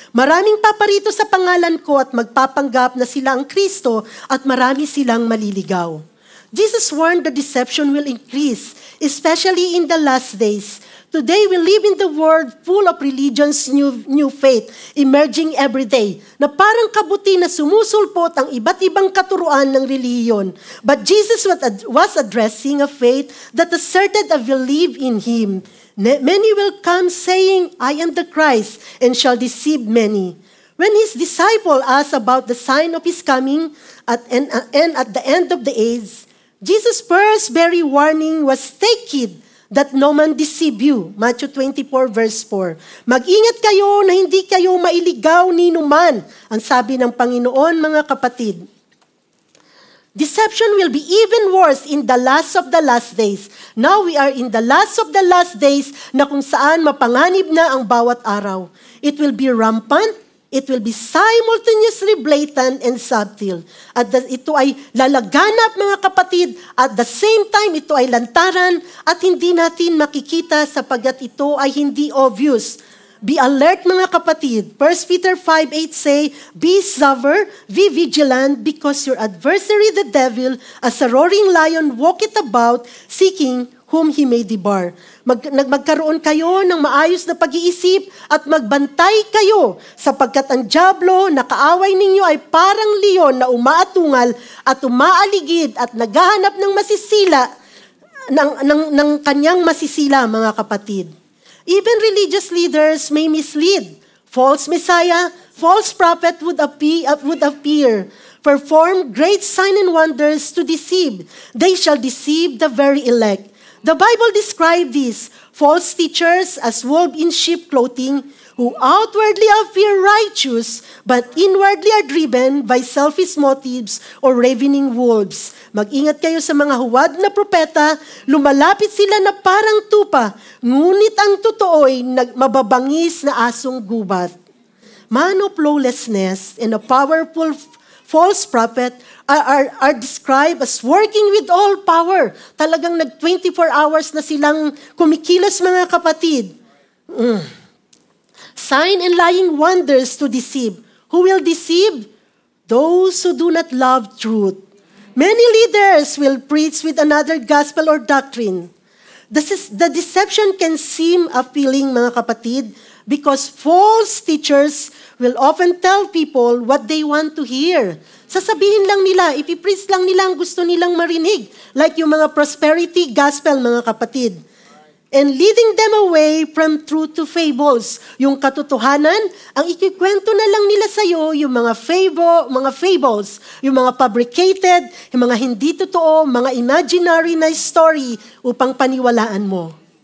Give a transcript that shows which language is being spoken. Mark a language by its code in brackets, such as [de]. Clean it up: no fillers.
[tl] Maraming paparito sa pangalan ko at magpapanggap na sila ang Kristo at marami silang maliligaw. [en] Jesus warned the deception will increase, especially in the last days. Today, we live in the world full of religion's new faith, emerging every day, [tl] na parang kabuti na sumusulpot ang iba't ibang katuruan ng reliyon. [en] But Jesus was addressing a faith that asserted a belief in Him. Many will come saying, I am the Christ, and shall deceive many. When His disciple asked about the sign of His coming and at the end of the age, Jesus' first very warning was, take heed that no man deceive you. Matthew 24, verse 4. [tl] Mag-ingat kayo na hindi kayo mailigaw ni numan. Ang sabi ng Panginoon, mga kapatid. [en] Deception will be even worse in the last of the last days. Now we are in the last of the last days [tl] na kung saan mapanganib na ang bawat araw. [en] It will be rampant. It will be simultaneously blatant and subtle. [tl] At ito ay lalaganap, mga kapatid. [en] At the same time, [tl] ito ay lantaran at hindi natin makikita sapagkat ito ay hindi obvious. [en] Be alert, [tl] mga kapatid. [en] 1 Peter 5:8 say, be sober, be vigilant, because your adversary, the devil, as a roaring lion, walketh about, seeking whom He may debar. [tl] Magkaroon kayo ng maayos na pag-iisip at magbantay kayo sapagkat ang dyablo na kaaway ninyo ay parang leon na umaatungal at umaaligid at naghahanap ng masisila ng kanyang masisila, mga kapatid. [en] Even religious leaders may mislead. False Messiah, false prophet would appear, perform great signs and wonders to deceive. They shall deceive the very elect. The Bible describes these false teachers as wolves in sheep clothing, who outwardly appear righteous, but inwardly are driven by selfish motives or ravening wolves. [tl] Mag-ingat kayo sa mga huwad na propeta, lumalapit sila na parang tupa, ngunit ang totoo'y mababangis na asong gubat. [en] Man of lawlessness and a powerful false prophet are described as working with all power. [tl] Talagang 24 hours na silang kumikilos, mga kapatid. [en] Sign and lying wonders to deceive. Who will deceive? Those who do not love truth. Many leaders will preach with another gospel or doctrine. The deception can seem appealing, [tl] mga kapatid, [en] because false teachers will often tell people what they want to hear. [tl] Sasabihin lang nila, ipipreach lang nila ang gusto nilang marinig. [en] Like [tl] yung mga prosperity gospel, mga kapatid. [en] And leading them away from truth to fables. [tl] Yung katotohanan, ang ikikwento na lang nila sa'yo, yung mga fables, yung mga fabricated, yung mga hindi totoo, mga imaginary na story upang paniwalaan mo.